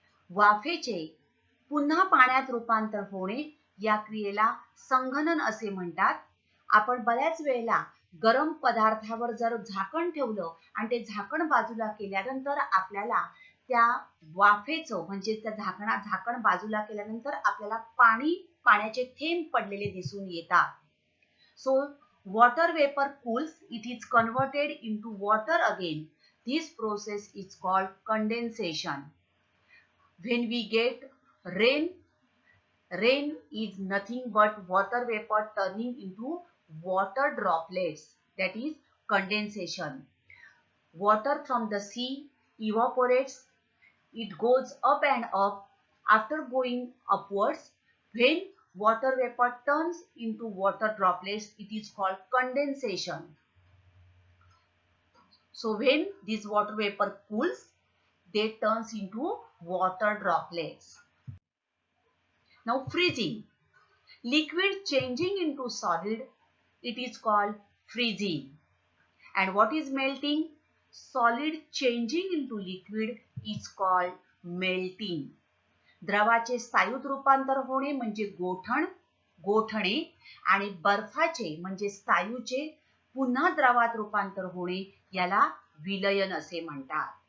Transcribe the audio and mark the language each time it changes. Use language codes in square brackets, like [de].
[mr] वाफेचे पुन्हा पाण्यात रूपांतर होणे या क्रियेला संघनन असे म्हणतात. आपण बऱ्याच वेळेला गरम पदार्थावर जर झाकण ठेवलं आणि ते झाकण बाजूला केल्यानंतर आपल्याला त्या वाफेचं म्हणजे त्या झाकण बाजूला केल्यानंतर आपल्याला पाण्याचे थेंब पडलेले दिसून येतात. [en] So water vapor cools, it is converted into water again. This process is called condensation. When we get rain, rain is nothing but water vapor turning into water droplets. That is condensation. Water from the sea evaporates. It goes up and up. After going upwards, when water vapor turns into water droplets, it is called condensation. So when this water vapor cools, they turns into water droplets. Now freezing. Liquid changing into solid, it is called freezing. And what is melting? Solid changing into liquid is called melting. [mr] द्रवाचे स्थायू रूपांतर होणे म्हणजे गोठणे आणि बर्फाचे म्हणजे स्थायूचे पुन्हा द्रवात रूपांतर होणे याला विलयन असे म्हणतात.